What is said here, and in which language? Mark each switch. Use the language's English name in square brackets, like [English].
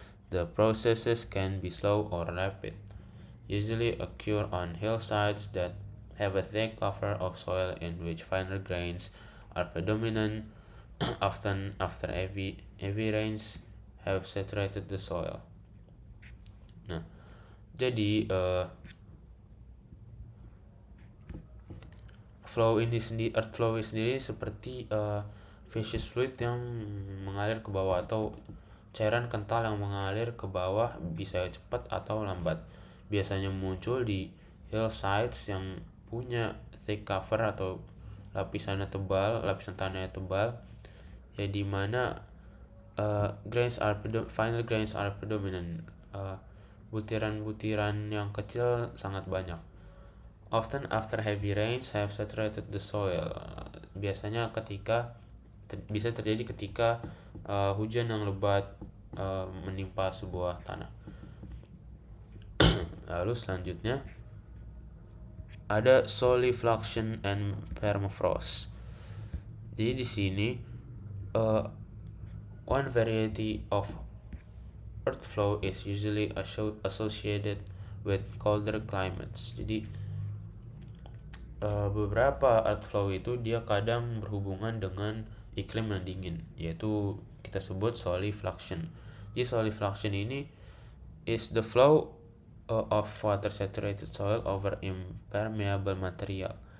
[English] The processes can be slow or rapid, usually occur on hillsides that have a thick cover of soil in which finer grains are predominant, often after heavy rains have saturated the soil. [Indonesian] Nah, jadi earth flow ini sendiri seperti [English] viscous fluid [Indonesian] yang mengalir ke bawah, atau cairan kental yang mengalir ke bawah, bisa cepat atau lambat. Biasanya muncul di hillsides yang punya [English] thick cover [Indonesian] atau lapisan tanahnya tebal, ya di mana [English] final grains are predominant. [Indonesian] Butiran-butiran yang kecil sangat banyak. [English] Often after heavy rains have saturated the soil. [Indonesian] Biasanya bisa terjadi ketika hujan yang lebat menimpa sebuah tanah. Lalu selanjutnya ada solifluction and permafrost. Jadi di sini [English] one variety of earth flow is usually associated with colder climates. [Indonesian] Jadi beberapa earth flow itu dia kadang berhubungan dengan iklim yang dingin, yaitu kita sebut solifluction. Jadi [English] solifluction ini is the flow of water saturated soil over impermeable material.